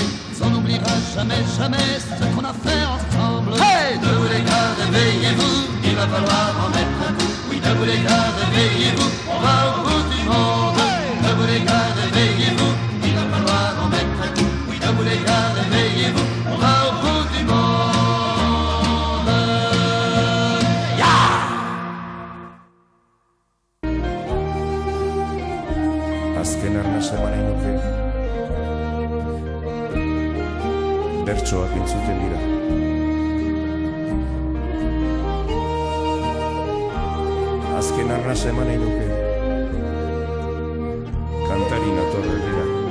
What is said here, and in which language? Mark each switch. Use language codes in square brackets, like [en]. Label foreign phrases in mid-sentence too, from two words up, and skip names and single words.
[fr] On n'oubliera jamais, jamais ce qu'on a fait ensemble. Hey, debout les gars, réveillez-vous, il va falloir en mettre un coup. Oui, debout les gars, réveillez-vous, on va au bout du monde. Debout les gars, réveillez-vous, il va falloir en mettre un coup. Oui, debout les gars, réveillez-vous, on va au bout du monde. [eu] Azken arnasa eman nahi nuke, bertsoak entzuten dira. Azken arnasa eman nahi nuke, kantari nator herrira.